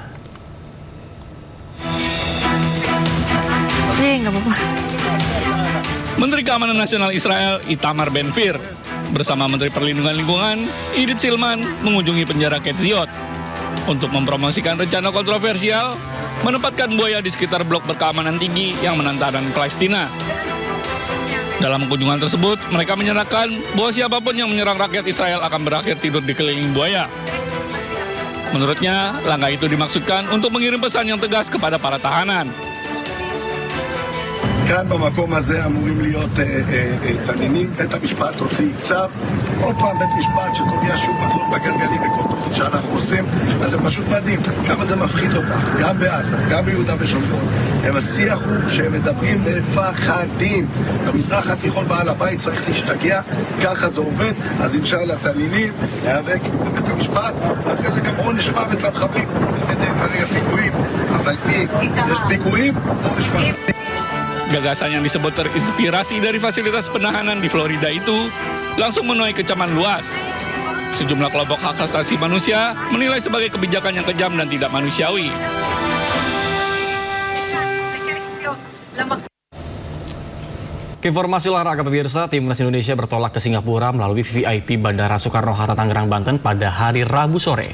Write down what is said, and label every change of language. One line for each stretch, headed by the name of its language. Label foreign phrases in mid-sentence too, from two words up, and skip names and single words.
Indonesian: Menteri Keamanan Nasional Israel Itamar Ben-Gvir bersama Menteri Perlindungan Lingkungan Idit Silman mengunjungi penjara Ketziot untuk mempromosikan rencana kontroversial menempatkan buaya di sekitar blok berkeamanan tinggi yang menantang Palestina. Dalam kunjungan tersebut, mereka menyatakan bahwa siapapun yang menyerang rakyat Israel akan berakhir tidur di keliling buaya. Menurutnya, langkah itu dimaksudkan untuk mengirim pesan yang tegas kepada para tahanan.
Hebrew: כאן במקום הזה אמורים להיות תנינים. בית המשפט הוציא צו, עוד פעם בית משפט שקובע שוב מקלות בגלגלים בכל תוכנית שאנחנו עושים, אז זה פשוט מדהים כמה זה מפחיד אותם, גם בעזה, גם ביהודה ושומרון. השיח הוא שהם מדברים מפחדים. במזרח התיכון בעל הבית צריך להשתגע, ככה זה עובד, אז אינשאללה תנינים, להיאבק בבית המשפט, אחרי זה גם עונש מוות למחבלים. כרגע פיגועים, אבל אם יש פיגועים, עונש מוות.
Indonesian: Gagasan yang disebut terinspirasi dari fasilitas penahanan di Florida itu langsung menuai kecaman luas. Sejumlah kelompok hak asasi manusia menilai sebagai kebijakan yang kejam dan tidak manusiawi. Informasi olahraga, pemirsa, Timnas Indonesia bertolak ke Singapura melalui VIP Bandara Soekarno-Hatta, Tangerang, Banten pada hari Rabu sore.